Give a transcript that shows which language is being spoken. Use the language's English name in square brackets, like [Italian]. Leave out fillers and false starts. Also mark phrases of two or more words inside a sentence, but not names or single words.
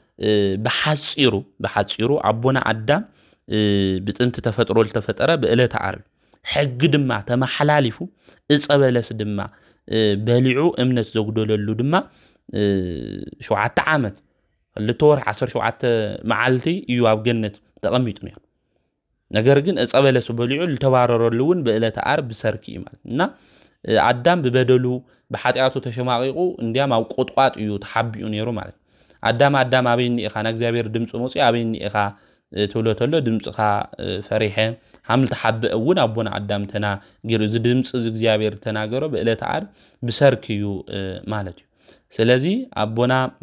[Tigrinya] በሓጺሩ አቦና አዳም ብጥንት ተፈጥሮ ተፈጠረ በዕለተ ዓርቢ ሕግ ድማ ተመሐላሊፉ እጸበለስ ድማ በሊዑ እምነት ዘጉደለሉ ድማ 7 ዓመት ለተወር 17 መዓልቲ እዩ ኣብ ገነት ተቀሚጡ ነይሩ ነገር ግን እጸበለስ በሊዑ ልተባረረሉውን በዕለተ ዓርብ ሰርኪ ማለት እና አዳም በበደሉ በኃጢአቱ ተሸማቂቁ እንዲያም ኣብ ቁጥቋጥ እዩ ተሓቢኡ ነይሩ ማለት አዳም አበይኒ ኢኻ ንእግዚአብሔር ድምጽ ሞጺ አበይኒ ኢኻ ትብሎተሎ ድምጽኻ ፈሪሐ ሓምል ተሓበ እውን አቦና አዳም ተናገሩ እዚ ድምጽ እግዚአብሔር ተናገሮ በዕለተ ዓርብ ብሰርክዩ ማለት እዩ ስለዚ አቦና